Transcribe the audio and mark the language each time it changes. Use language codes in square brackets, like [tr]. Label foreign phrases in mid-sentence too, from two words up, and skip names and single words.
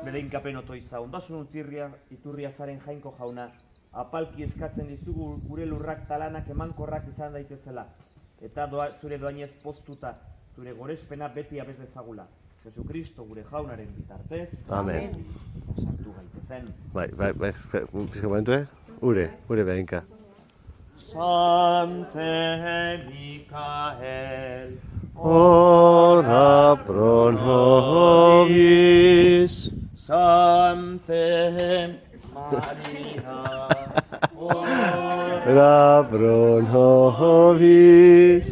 [eu] Bedeinkapen otoiza, ondasun iturria zaren jainko jauna, apalki eskatzen dizugu gure lurrak talanak emankorrak izan daitezela, eta zure doainez poztuta, zure gorespena beti abez dezagula. Jesucristo gure jaunaren bitartez. Amen. Sartu gaitezen. Bai, pizka momentu, Ure behinka. [la] Sante Micael, ora pro nobis. Sante Maria, ora pro nobis.